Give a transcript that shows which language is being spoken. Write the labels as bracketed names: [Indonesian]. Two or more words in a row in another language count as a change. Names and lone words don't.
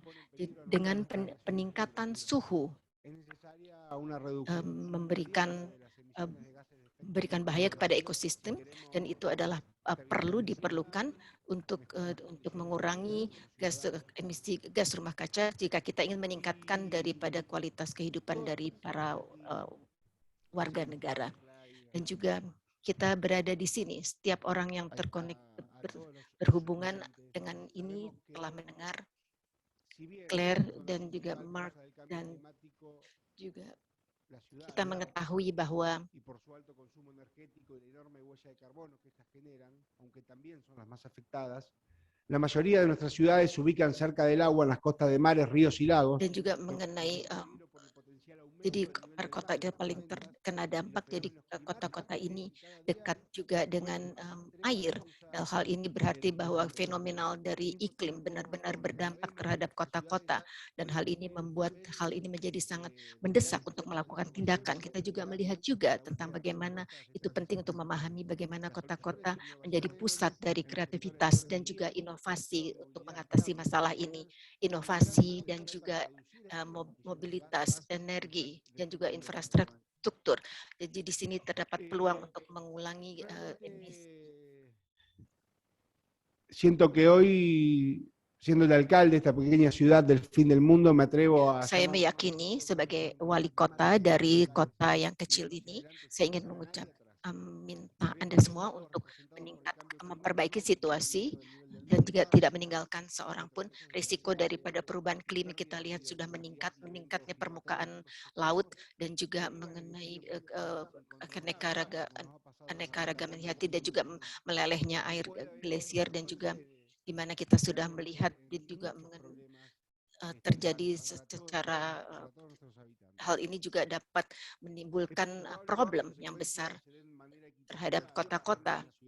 [Indonesian] Dengan peningkatan suhu, memberikan bahaya kepada ekosistem, dan itu adalah diperlukan untuk mengurangi emisi gas rumah kaca jika kita ingin meningkatkan daripada kualitas kehidupan dari para warga negara. Dan juga kita berada di sini, setiap orang yang berhubungan dengan ini telah mendengar Claire dan juga Mark, dan juga kita mengetahui bahwa [Spanish] la mayoría de nuestras ciudades se ubican cerca del agua en las costas de mares, ríos y lagos. [Indonesian] Dan juga mengenai jadi kota yang paling terkena dampak, jadi kota-kota ini dekat juga dengan air. Dan hal ini berarti bahwa fenomenal dari iklim benar-benar berdampak terhadap kota-kota, dan hal ini membuat hal ini menjadi sangat mendesak untuk melakukan tindakan. Kita juga melihat juga tentang bagaimana itu penting untuk memahami bagaimana kota-kota menjadi pusat dari kreativitas dan juga inovasi untuk mengatasi masalah ini. Inovasi dan juga mobilitas, energi, dan juga infrastruktur. Jadi di sini terdapat peluang untuk mengulangi emisi. [Spanish] Siento que hoy, siendo el alcalde de esta pequeña ciudad del fin del mundo, me atrevo a... [Indonesian] Saya meyakini sebagai wali kota dari kota yang kecil ini, saya ingin minta Anda semua untuk memperbaiki situasi dan juga tidak meninggalkan seorang pun. Risiko daripada perubahan iklim kita lihat sudah meningkatnya permukaan laut, dan juga mengenai keanekaragaman hayati, dan juga melelehnya air glasier, dan juga di mana kita sudah melihat juga terjadi secara hal ini juga dapat menimbulkan problem yang besar terhadap kota-kota.